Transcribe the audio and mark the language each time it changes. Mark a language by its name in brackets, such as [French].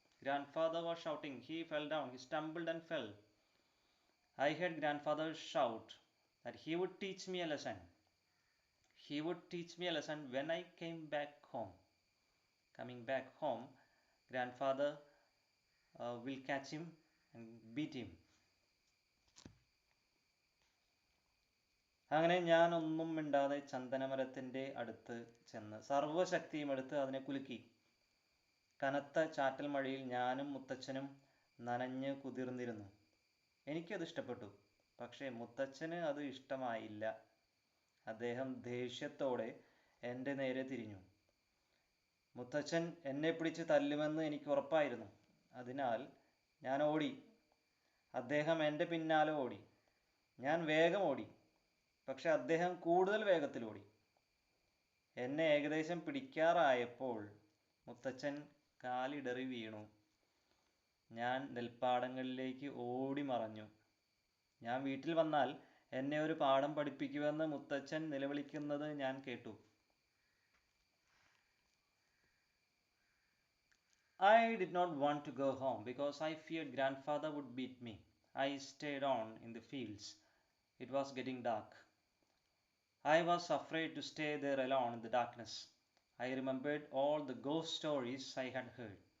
[English] Grandfather was shouting. He fell down. He stumbled and fell. I heard grandfather shout that he would teach me a lesson. He would teach me a lesson when I came back home. Coming back home, grandfather will catch him and beat him. [Malayalam] അങ്ങനെ ഞാൻ ഒന്നും മിണ്ടാതെ ചന്ദനമരത്തിൻ്റെ അടുത്ത് ചെന്ന് സർവ്വശക്തിയും എടുത്ത് അതിനെ കുലുക്കി. കനത്ത ചാറ്റൽ മഴയിൽ ഞാനും മുത്തച്ഛനും നനഞ്ഞ് കുതിർന്നിരുന്നു. എനിക്കത് ഇഷ്ടപ്പെട്ടു. പക്ഷേ മുത്തച്ഛന് അത് ഇഷ്ടമായില്ല. അദ്ദേഹം ദേഷ്യത്തോടെ എൻ്റെ നേരെ തിരിഞ്ഞു. മുത്തച്ഛൻ എന്നെ പിടിച്ച് തല്ലുമെന്ന് എനിക്ക് ഉറപ്പായിരുന്നു. അതിനാൽ ഞാൻ ഓടി. അദ്ദേഹം എൻ്റെ പിന്നാലെ ഓടി. ഞാൻ വേഗം ഓടി. പക്ഷെ അദ്ദേഹം കൂടുതൽ വേഗത്തിൽ ഓടി. എന്നെ ഏകദേശം പിടിക്കാറായപ്പോൾ മുത്തച്ഛൻ കാലിടറി വീണു. ഞാൻ നെൽപ്പാടങ്ങളിലേക്ക് ഓടി മറഞ്ഞു. ഞാൻ വീട്ടിൽ വന്നാൽ എന്നെ ഒരു പാഠം പഠിപ്പിക്കുമെന്ന് മുത്തച്ഛൻ നിലവിളിക്കുന്നത് ഞാൻ കേട്ടു. [English] I did not want to go home because I feared grandfather would beat me. I stayed on in the fields. It was getting dark. I was afraid to stay there alone in the darkness. I remembered all the ghost stories I had heard.